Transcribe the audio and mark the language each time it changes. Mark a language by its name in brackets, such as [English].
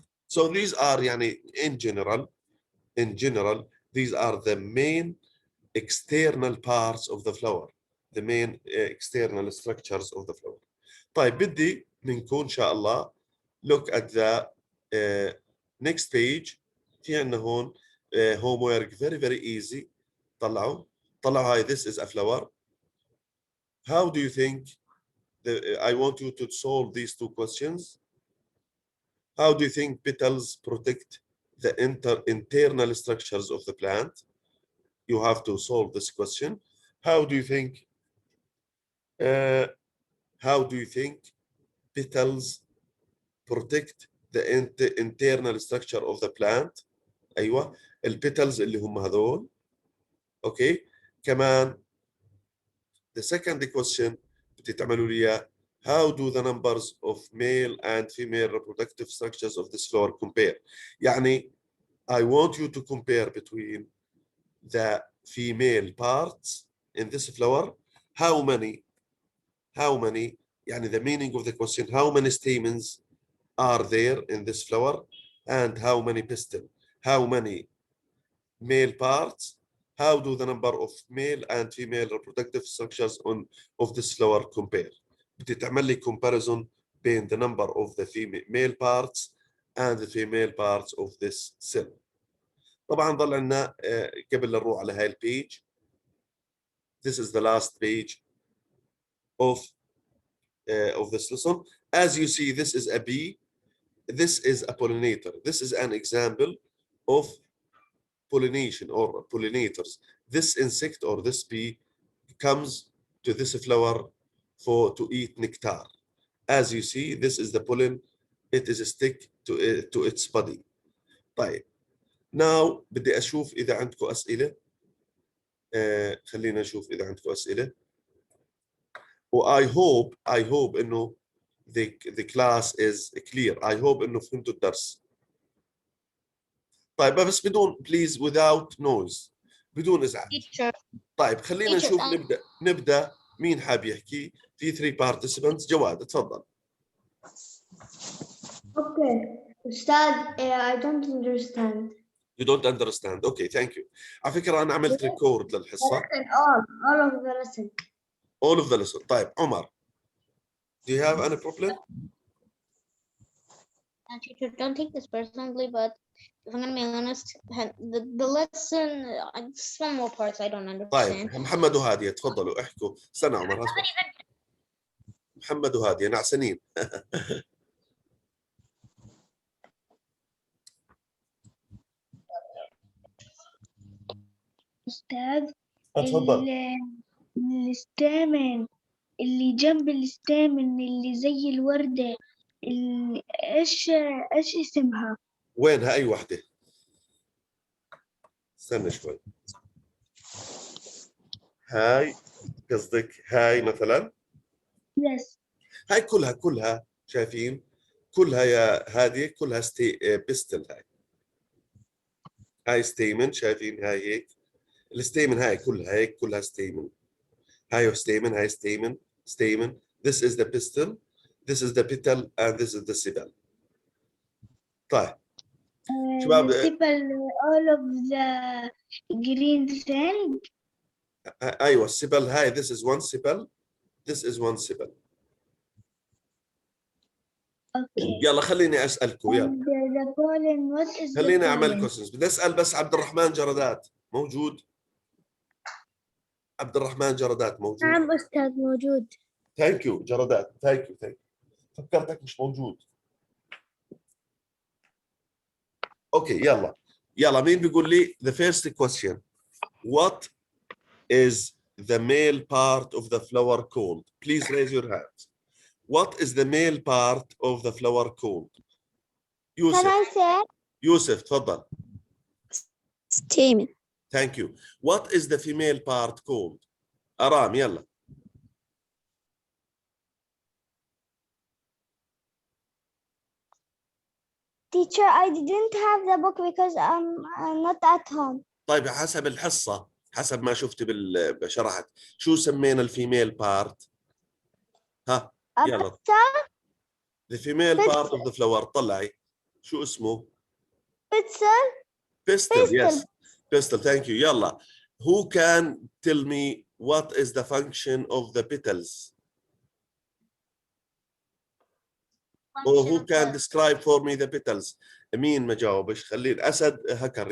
[English] So these are [Arabic] يعني [English] in general these are the main external parts of the flower, the main external structures of the flower. [Arabic] طيب بدي منكم إن شاء الله [English] look at the next page. [Arabic] في عندنا هون [English] homework very easy. [Arabic] طلعوا هاي [English] this is a flower. How do you think I want you to solve these two questions. How do you think petals protect the internal structures of the plant? You have to solve this question. How do you think petals protect the internal structure of the plant? [Arabic] ايوه البيتلز اللي هم هذول. اوكي كمان [English] the second question [Arabic] بدي تعملوا لي اياه. [English] How do the numbers of male and female reproductive structures of this flower compare? [Arabic] يعني [English] I want you to compare between the female parts in this flower. How many [Arabic] يعني [English] the meaning of the question, how many stamens are there in this flower and how many pistil, how many male parts, how do the number of male and female reproductive structures of this flower compare. [Arabic] بدي تعمل لي [English] comparison [Arabic] بين [English] the number of the male parts and the female parts of this cell. [Arabic] طبعا ضل عندنا قبل نروح على هاي البيج. [English] This is the last page of this lesson. As you see, this is a bee. This is a pollinator. This is an example of pollination or pollinators. This insect or this bee comes to this flower to eat nectar. As you see, this is the pollen. It is stick to its body. [Arabic] طيب. [English] Now [Arabic] بدي أشوف إذا عندكم أسئلة. خلينا نشوف إذا عندكم أسئلة. [English] I hope [Arabic] إنه [English] the class is clear. I hope [Arabic] إنه فهمتوا الدرس. طيب بس بدون [English] please without noise. [Arabic] بدون إزعاج. طيب خلينا نشوف نبدأ مين حاب يحكي. في 3 participants. جواد تفضل. [English] Okay. Ustad, I don't understand. You don't understand. Okay, thank you. [Arabic] على فكرة أنا عملت ريكورد للحصة. [English] All of the lesson. All of the lesson. [Arabic] طيب [English] عمر. Do you have any problem? Teacher, don't take this personally, but if I'm gonna be honest, the lesson, some more parts I don't understand. [Arabic] طيب محمد وهادية تفضلوا احكوا. استنى عمر هسه. محمد وهادية نعسانين. أستاذ تفضل. الستامن اللي جنب الستامن اللي زي الوردة ايش اسمها؟ وينها أي وحدة؟ استنى شوي. هاي قصدك هاي مثلا؟ [English] Yes. [Arabic] هاي كلها شايفين؟ كلها يا هادية كلها بيستل. هاي ستيمن شايفين هاي هيك. الستيمن هاي كلها هيك كلها ستيمن. هاي ستيمن هاي ستيمن. [English] This is the pistil, this is the petal and this is the sepal. [Arabic] طيب شباب. [English] sepal all of the green thing. [Arabic] ايوه السبل هاي [English] this is one sepal, this is one sepal. Okay. [Arabic] يلا خليني اسالكم يلا. [English] The pollen, what is the [Arabic] خليني اعمل [English] pollen? Questions. [Arabic] بدي اسال بس عبد الرحمن جردات موجود؟ عبد الرحمن جردات موجود؟ نعم أستاذ موجود. [English] thank you [Arabic] جردات. ثانك يو فكرتك مش موجود. اوكي يلا مين بيقول لي [English] the first question. What is the male part of the flower called? Please raise your hands. What is the male part of the flower called? [Arabic] يوسف. [English] Can I say? [Arabic] يوسف تفضل. [English] Stamen. Thank you. What is the female part called? [Arabic] أرام يلا. [English] Teacher, I didn't have the book because I'm not at home. [Arabic] طيب حسب الحصة حسب ما شفتي بشرحت شو سمينا [English] الفيميل بارت؟ [Arabic] ها يلا. [English] The female part of the flower [Arabic] طلعي شو اسمه؟ [English] Pistil. Yes. Pistil. Thank you. [Arabic] يلا. [English] Who can tell me what is the function of the petals? Or who can describe for me the petals? [Arabic] مين ما جاوبش؟ خليل أسد هكر.